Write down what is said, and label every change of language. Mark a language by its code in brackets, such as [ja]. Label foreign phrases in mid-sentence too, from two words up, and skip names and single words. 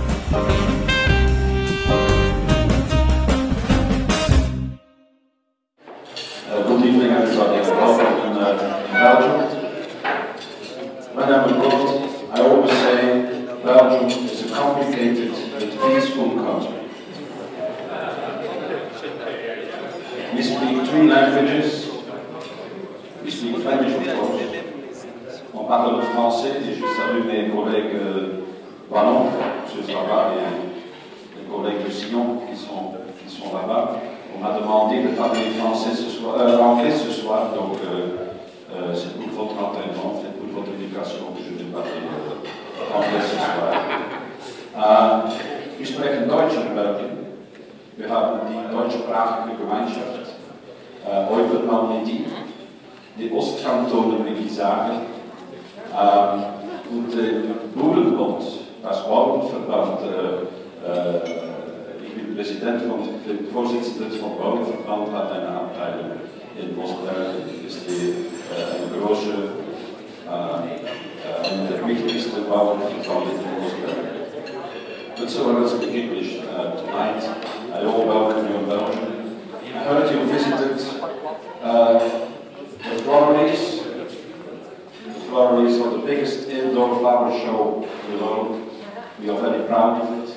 [en] Good evening, everybody, and welcome in Belgium. When I'm abroad, I always say Belgium is a complicated but peaceful country. We speak three languages. We speak French, of course. [fr] On parle le français et je salue mes collègues wallons, M. Straba et les collègues de Sion qui sont là-bas. On m'a demandé de parler français anglais ce soir, donc c'est pour votre entraînement, c'est pour votre éducation que je vais parler anglais ce soir. [de] Wir sprechen Deutsch in Belgien. Wir haben die deutschsprachige Gemeinschaft Euper-Malmedy, die Ostkantone, will ich sagen, und Boerenbond, das Bauernverband. Ich bin Präsident und Vorsitzender vom Bauernverband, hat eine Abteilung in Mosbergen, ist eine große, eine der wichtigsten Bauernverband in Mosbergen. [en] But so let's speak English tonight. I all welcome you in Belgium. I heard you visited the Floreries. The Floreries are the biggest indoor flower show in the world. We are very proud of it.